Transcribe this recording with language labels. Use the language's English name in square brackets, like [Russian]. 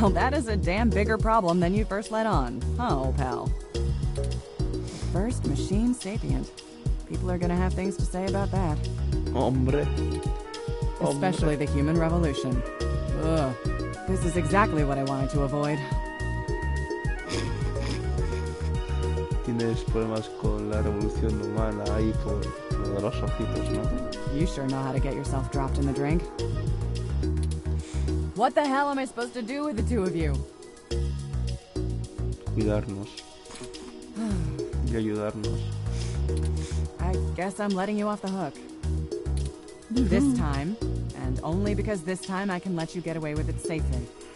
[English] Well, that is a damn bigger problem than you first let on, huh, old pal? First machine sapient. People are gonna have things to say about that. [Spanish] Hombre. [English] Especially the human revolution. Ugh. This is exactly what I wanted to avoid. [Spanish] Tienes problemas con la revolución humana ahí por lo de los ojitos, ¿no? [English] You sure know how to get yourself dropped in the drink. What the hell am I supposed to do with the two of you? [Spanish] Cuidarnos. Y ayudarnos. [English] I guess I'm letting you off the hook. This time, and only because this time I can let you get away with it safely.